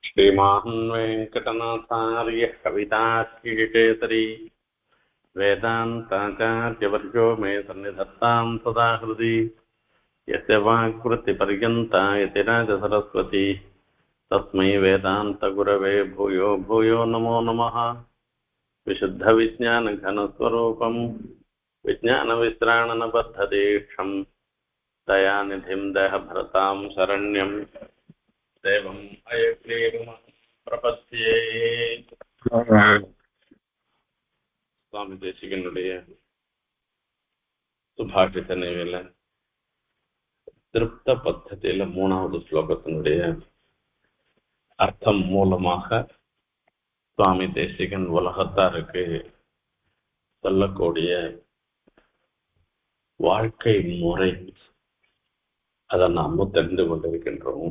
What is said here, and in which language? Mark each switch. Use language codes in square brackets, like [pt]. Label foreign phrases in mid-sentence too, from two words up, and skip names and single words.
[sa] श्रीमान् वेङ्कटनाथार्यः कविताकेसरी वेदान्ताचार्यवर्यो मे सन्निधत्तां सदा हृदि यस्य वाक्कृतिपर्यन्ता यतिराजसरस्वती तस्मै वेदान्तगुरवे भूयो भूयो नमो नमः। विशुद्धविज्ञानघनस्वरूपं विज्ञानविश्राणनबद्धदीक्षं दयानिधिं देहभरतां शरण्यं देवम् अयग्रीवं प्रपद्ये। [ta] சுவாமி தேசிகனுடைய சுபாஷித நிலையில திருப்த பத்தத்தில 3வது ஸ்லோகத்தினுடைய அர்த்தம் மூலமாக சுவாமி தேசிகன் உலகத்தாருக்கு சொல்லக்கூடிய வாழ்க்கை முறை அதை நாம தெரிந்து கொண்டிருக்கின்றோம்.